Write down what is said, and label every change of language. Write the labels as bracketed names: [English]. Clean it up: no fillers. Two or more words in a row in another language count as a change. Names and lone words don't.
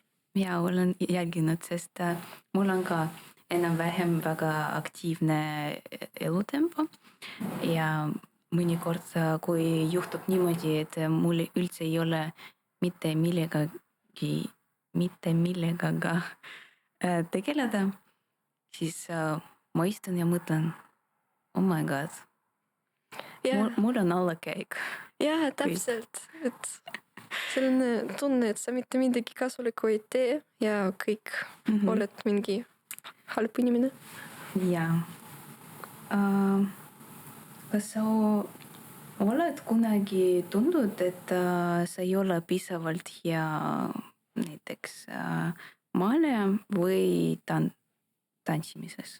[Estonian] Jaa, olen jälginud, sest mul on ka enam-vähem väga aktiivne elutempo ja mõnikord, kui juhtub niimoodi, et mul üldse ei ole mitte millegagi tegeleda, siis ma istun ja mõtlen, [English] oh my god, [Estonian] mul on allakäik. Jah, täpselt, et selline tunne, et sa mitte midagi kasulikku ei tee ja kõik oled mingi halb inimene. Jaa. Kas sa oled kunagi tundnud, et sa ei ole piisavalt hea näiteks maalija või tantsimises?